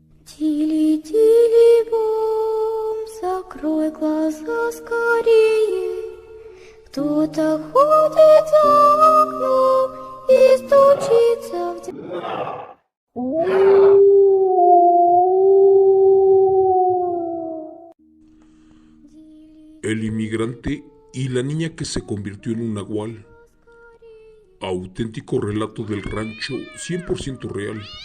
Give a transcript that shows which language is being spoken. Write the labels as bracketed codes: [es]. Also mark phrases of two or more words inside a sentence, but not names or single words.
[ru] Тили-тили-бом, закрой глаза скорее. Кто-то ходит за окном и стучится в дверь. [es] El inmigrante y la niña que se convirtió en un nahual. Auténtico relato del rancho, 100% real.